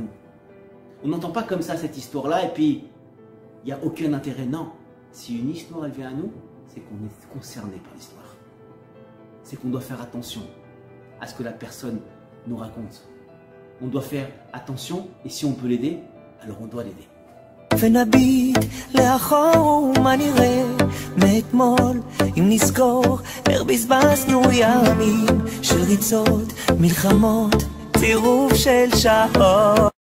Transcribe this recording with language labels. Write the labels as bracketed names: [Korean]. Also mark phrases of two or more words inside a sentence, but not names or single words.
[French] On n'entend pas comme ça cette histoire-là et puis il n'y a aucun intérêt. Non, si une histoire, elle vient à nous, c'est qu'on est concerné par l'histoire. C'est qu'on doit faire attention à ce que la personne nous raconte. On doit faire attention et si on peut l'aider, alors on doit l'aider. [Hebrew] ונביט לאחור ומה נראה מאתמול אם נזכור איך בזבזנו ימים של ריצות, מלחמות, צירוף של שעות